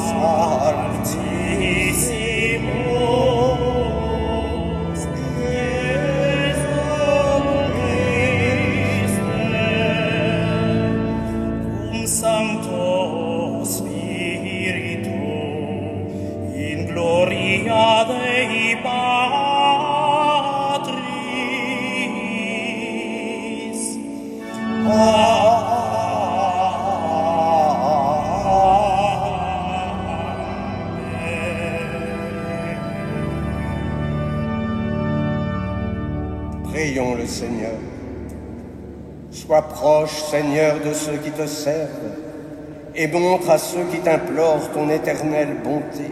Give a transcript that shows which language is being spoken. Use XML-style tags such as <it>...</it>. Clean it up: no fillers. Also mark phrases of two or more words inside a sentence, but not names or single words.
<la>Altissimus, Iesum Christe, cum Sancto Spiritu, in gloria Dei Patris.</la> <fr>Prions le Seigneur. Sois proche, Seigneur, de ceux qui te servent et montre à ceux qui t'implorent ton éternelle bonté.</fr>